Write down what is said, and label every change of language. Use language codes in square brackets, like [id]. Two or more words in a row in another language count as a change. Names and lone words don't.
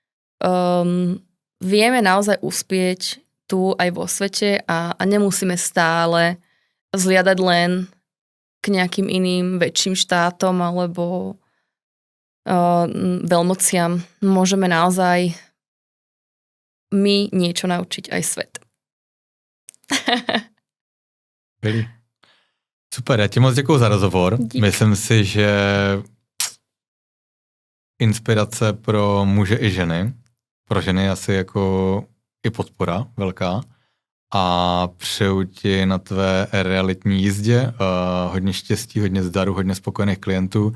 [sk] Vieme naozaj uspieť tu aj vo svete a nemusíme stále zliadať len k nejakým iným väčším štátom alebo veľmociam. Môžeme naozaj my niečo naučiť aj svet. [cs] Super, já ti moc děkuju za rozhovor. Dík. Myslím si, že inspirace pro muže i ženy. Pro ženy asi jako i podpora velká. A přeju ti na tvé realitní jízdě hodně štěstí, hodně zdaru, hodně spokojených klientů.